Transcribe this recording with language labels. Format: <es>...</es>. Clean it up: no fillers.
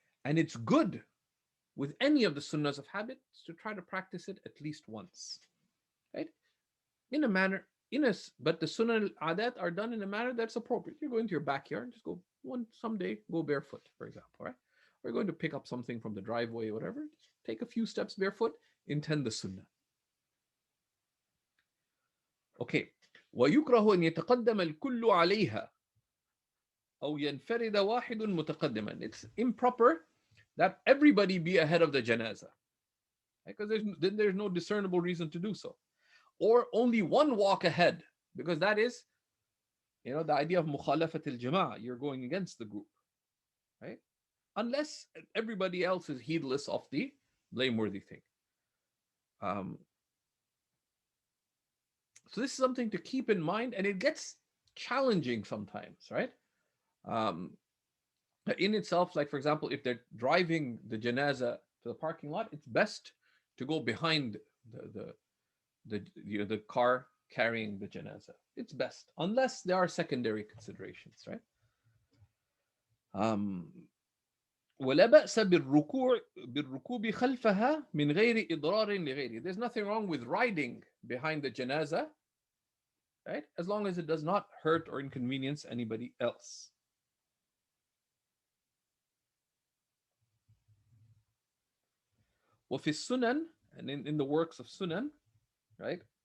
<en>And it's good with any of the sunnahs of habit to try to practice it at least once. Right? In a manner, but the sunnah al-adat are done in a manner that's appropriate. You're going to your backyard, just go someday go barefoot, for example, right? Or you're going to pick up something from the driveway, whatever. Just take a few steps barefoot, intend the sunnah. Okay.</en> <ar>ويكره أن يتقدم الكل عليها أو ينفرد واحد متقدما.</ar> <en>It's improper that everybody be ahead of the janazah, because there's no discernible reason to do so. Or only one walk ahead, because that is, the idea of mukhalafat al-jama'ah, you're going against the group, right? Unless everybody else is heedless of the blameworthy thing. So this is something to keep in mind, and it gets challenging sometimes, right? In itself, like for example, if they're driving the janazah to the parking lot, it's best to go behind the car carrying the janazah. It's best, unless there are secondary considerations, right?</en> <ar>ولا بأس بالركوب خلفها من غير إضرار لغيره.</ar> <en>There's nothing wrong with riding behind the janazah, right? As long as it does not hurt or inconvenience anybody else.</en> <ar>وفي السنن,</ar> <en>and in the works of sunan, right?</en>